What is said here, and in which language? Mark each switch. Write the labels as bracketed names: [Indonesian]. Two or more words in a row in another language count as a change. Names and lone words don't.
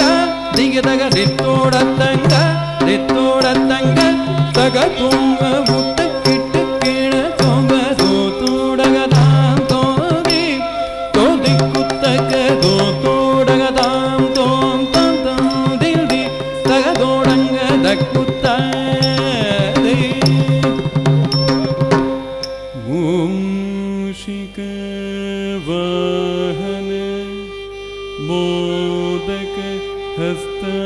[Sanskrit] ದಿಗದಗ ದಿತ್ತೋಡತ್ತಂಗ ದಿತ್ತೋಡತ್ತಂಗ ತಗದೊಂಗ ಮುತ್ತ ಕಿಟ್ಟು ಕೀಳ ತೊಂಗ ತೋಡಗದಾಂ ತೋದಿ ತೋದಿ ಕುತ್ತಕ ತೋಡಗದಾಂ ತೋಂ ತಂ ತಂ ದಿಲ್ದಿ ತಗದೋಡಂಗ ದಕ್ಕುತ್ತ ಮೂಷಿಕ ವಾಹನ ಮೋದಕ ಹಸ್ತ